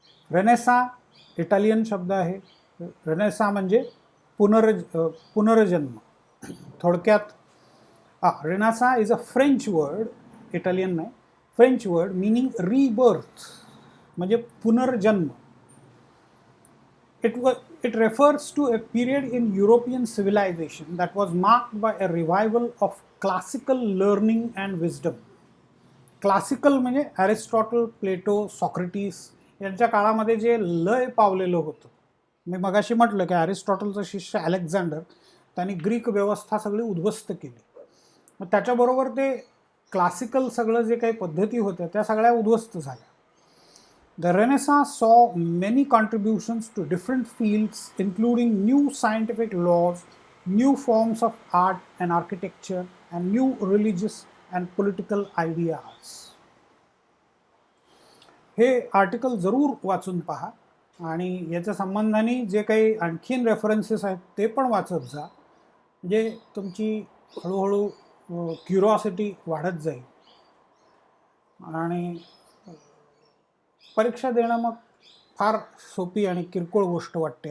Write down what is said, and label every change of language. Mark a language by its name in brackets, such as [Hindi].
[Marathi] Renaissance Italian शब्द आहे. Renaissance म्हणजे पुनर्जन्म. थोडक्यात [English] renaissance is a French word, [Marathi] Italian नाही, [English] French word meaning rebirth, [Marathi] म्हणजे पुनर्जन्म. [English] It refers to a period in European civilization that was marked by a revival of classical learning and wisdom. [Marathi] Classical म्हणजे Aristotle, प्लेटो, Socrates यांच्या काळामध्ये जे लय पावलेलं होतं. मी मगाशी म्हटलं की ॲरिस्टॉटलचा शिष्य अलेक्झांडर, त्यांनी ग्रीक व्यवस्था सगळी उद्ध्वस्त केली. मग त्याच्याबरोबर ते क्लासिकल सगळं जे काही पद्धती होत्या त्या सगळ्या उद्ध्वस्त झाल्या. [English] The Renaissance saw many contributions to different fields, including new scientific laws, new forms of art and architecture, and new religious and political ideas. [Marathi] हे आर्टिकल जरूर वाचून पहा आणि याच्या संबंधाने जे काही आणखीन रेफरन्सेस आहेत ते पण वाचत जा, म्हणजे तुमची हळूहळू क्युरॉसिटी वाढत जाईल आणि परीक्षा देणं मग फार सोपी आणि किरकोळ गोष्ट वाटते.